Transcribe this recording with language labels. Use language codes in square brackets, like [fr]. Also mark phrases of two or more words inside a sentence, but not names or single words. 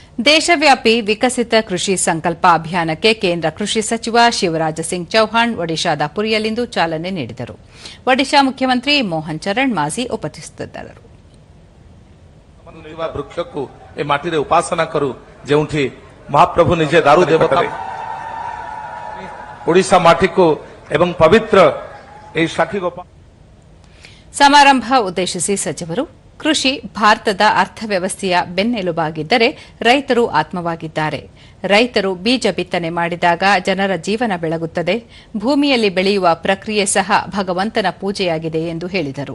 [kn] ದೇಶವ್ಯಾಪಿ ವಿಕಸಿತ ಕೃಷಿ ಸಂಕಲ್ಪ ಅಭಿಯಾನಕ್ಕೆ ಕೇಂದ್ರ ಕೃಷಿ ಸಚಿವ ಶಿವರಾಜ್ ಸಿಂಗ್ ಚೌಹಾಣ್ ಒಡಿಶಾದ ಪುರಿಯಲ್ಲಿಂದು ಚಾಲನೆ ನೀಡಿದರು. ಒಡಿಶಾ ಮುಖ್ಯಮಂತ್ರಿ ಮೋಹನ್ ಚರಣ್ ಮಾಝಿ ಉಪಸ್ಥಿತರಿದ್ದರು. [or] ବୃକ୍ଷକୁ ଏ ମାଟିରେ ଉପାସନା କରୁ ଯେଉଁଠି ମହାପ୍ରଭୁ ନିଜେ ଦାରୁ ଦେବତା ଓଡ଼ିଶା ମାଟିକୁ ଏବଂ ପବିତ୍ର ଏହି ସାକ୍ଷୀ ଗୋପାଳ [kn] ಸಮಾರಂಭ ಉದ್ದೇಶಿಸಿ ಸಚಿವರು ಕೃಷಿ ಭಾರತದ ಅರ್ಥವ್ಯವಸ್ಥೆಯ ಬೆನ್ನೆಲುಬಾಗಿದ್ದರೆ ರೈತರು ಆತ್ಮವಾಗಿದ್ದಾರೆ. ರೈತರು ಬೀಜ ಬಿತ್ತನೆ ಮಾಡಿದಾಗ ಜನರ ಜೀವನ ಬೆಳಗುತ್ತದೆ. ಭೂಮಿಯಲ್ಲಿ ಬೆಳೆಯುವ ಪ್ರಕ್ರಿಯೆ ಸಹ ಭಗವಂತನ ಪೂಜೆಯಾಗಿದೆ ಎಂದು ಹೇಳಿದರು.